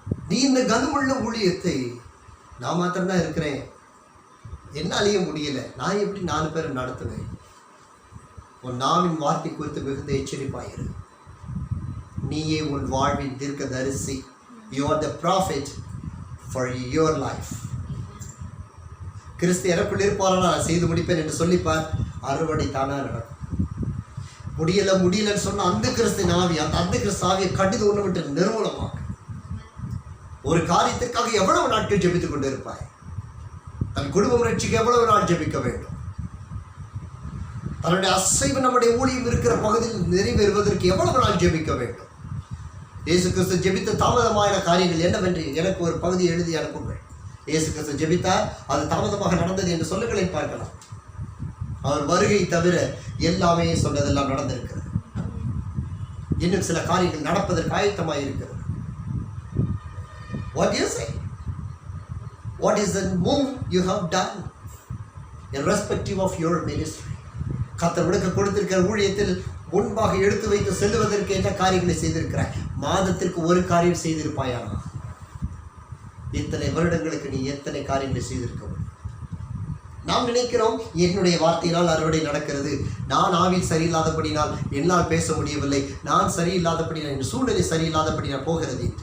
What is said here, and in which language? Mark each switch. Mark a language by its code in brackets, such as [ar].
[ta] நீ இந்த கனமுள்ள ஊழியத்தை, நான் மாத்திரம்தான் இருக்கிறேன், என்னாலேயே முடியல, நான் எப்படி 4 பேரை நடத்துவேன்? உன் நாவின் வார்த்தை குறித்து மிகுந்த எச்சரிப்பாயிரு. நீயே உன் வாழ்வின் தீர்க்க தரிசி. [en] You are the prophet for your life. [ta] கிறிஸ்து எனக்குள் இருப்பாரா நான் செய்து முடிப்பேன் என்று சொல்லிப்பார், அறுவடை தானா நடக்கும். முடியலன்னு சொன்ன அந்த கிறிஸ்து ஆவி, அந்த அந்த கிறிஸ்து ஆவியை கடிது ஒன்று விட்டு நிர்மூலமாக ஒரு காரியத்திற்காக எவ்வளவு நாட்கள் ஜெபித்துக் கொண்டு இருப்பாய்? தன் குடும்பம் ரட்சிக்க எவ்வளவு நாள் ஜெபிக்க வேண்டும்? தன்னுடைய அசைவு நம்முடைய ஊழியம் இருக்கிற பகுதியில் நிறைவேறுவதற்கு எவ்வளவு நாள் ஜெபிக்க வேண்டும்? இயேசு கிறிஸ்து ஜெபித்த தாமதமான காரியங்கள் என்னவென்று எனக்கு ஒரு பகுதி எழுதி அனுப்புங்கள். இயேசு கிறிஸ்து ஜெபித்தார், அது தாமதமாக நடந்தது என்று சொல்லுகளை பார்க்கலாம். அவர் வருகை தவிர எல்லாமே சொன்னதெல்லாம் நடந்திருக்கிறது. இன்னும் சில காரியங்கள் நடப்பதற்கு ஆயத்தமாக இருக்கிறது. [en] What do you say? What is the move you have done irrespective of your ministry? [ta] கர்த்தர் உனக்கு கொடுத்திருக்கிற ஊழியத்தில் முன்பாக எடுத்து வைத்து செல்வதற்கு என்ன காரியங்களை செய்திருக்கிறாய்? மாதத்திற்கு ஒரு காரியம் செய்திருப்பாயானா? இத்தனை வருடங்களுக்கு நீ எத்தனை காரியங்களை செய்திருக்க முடியும்? நாம் நினைக்கிறோம் என்னுடைய வார்த்தையினால் அறுவடை நடக்கிறது, நான் ஆவில் சரியில்லாதபடினால் என்னால் பேச முடியவில்லை, நான் சரியில்லாதபடினால் என் சூழ்நிலை சரியில்லாதபடினால் போகிறது.